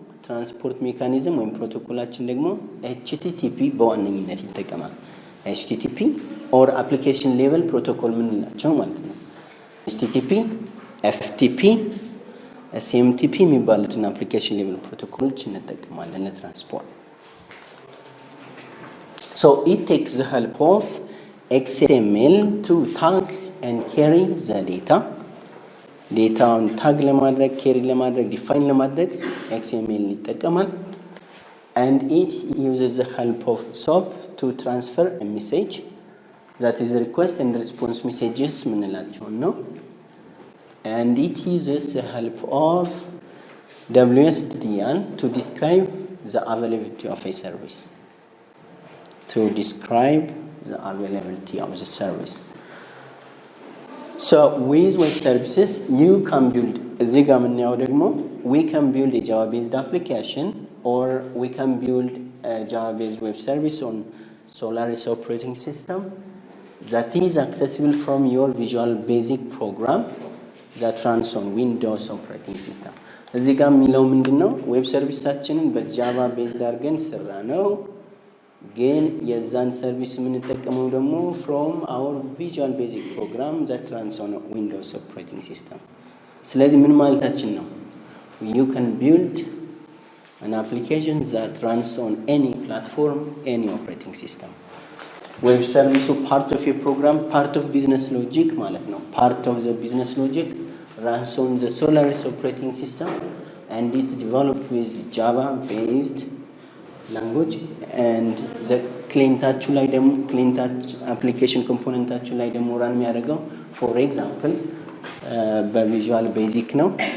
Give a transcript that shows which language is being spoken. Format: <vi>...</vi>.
<am>ትራንስፖርት ሜካኒዝም ወይም ፕሮቶኮላችን ደግሞ HTTP በዋነኝነት ይጠቀማል። HTTP ኦር አፕሊኬሽን ሌቨል ፕሮቶኮል ምንላቸው ማለት ነው። HTTP፣ FTP፣ SMTP የሚባሉትን አፕሊኬሽን ሌቨል ፕሮቶኮሎች እንጠቀማለን ለትራንስፖርት።</am> <en>So it takes the help of XML to tag and carry the data.</en> <am>ዴታውን ታግ ለማድረግ carry ለማድረግ define ለማድረግ XML ይጠቀማል።</am> <en>And it uses the help of SOAP to transfer a message, that is request and response messages</en> <am>ምንላቸው ነው።</am> <en>And it uses the help of WSDL to describe the availability of a service. To describe the availability of the service. So with web services you can build,</en> <am>እዚህ ጋር የምናየው ደግሞ</am> <en>we can build a Java based application or we can build a Java based web service on Solaris operating system that is accessible from your Visual Basic program that runs on Windows operating system.</en> <am>እዚህ ጋር የሚለው ምንድነው? ዌብ ሰርቪሳችንን በጃቫ ቤዝድ አድርገን ሰራ ነው፣ ግን የዛን ሰርቪስ የምንጠቀመው ደግሞ</am> <en>from our Visual Basic program that runs on Windows operating system.</en> <am>ስለዚህ ምን ማለታችን ነው?</am> <en>You can build an application that runs on any platform, any operating system.</en> <am>ዌብ ሰርቪሱ</am> <en>part of a program, part of business logic</en> <am>ማለት ነው።</am> <en>part of the business logic runs on the Solaris operating system and it's developed with Java based language and the client-ታችሁ</en> <am>ላይ ደግሞ client application component-ታችሁ ላይ ደግሞ run የሚያደርገው</am> <en>for example</en> <am>በቪዥዋል ቤዚክ ነው</am>